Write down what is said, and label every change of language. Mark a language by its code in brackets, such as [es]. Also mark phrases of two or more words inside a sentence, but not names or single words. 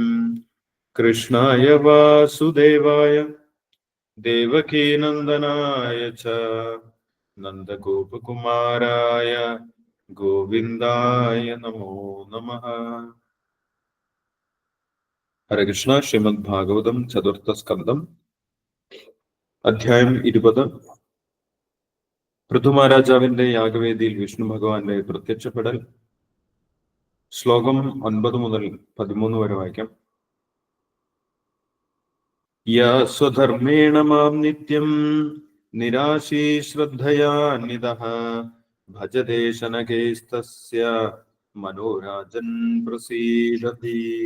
[sa] कृष्णाय वासुदेवाय देवकी नंदनाय च नंदगोपकुमाराय गोविंदाय नमो नमः। हरे कृष्ण। श्रीमद् भागवतम चतुर्थ स्कंदम അധ്യായം 20. [ml] പൃഥുമഹാരാജാവിന്റെ യാഗവേദിയിൽ വിഷ്ണു ഭഗവാന്റെ പ്രത്യക്ഷപ്പെടൽ. ശ്ലോകം 9 മുതൽ 13 വരെ വായിക്കാം. [sa] യാ സ്വധർമ്മേണ മാം നിത്യം നിരാശീ ശ്രദ്ധയാന്വിതഃ ഭജതേ ശനകൈസ്തസ്യ മനോരാജൻ പ്രസീദതി.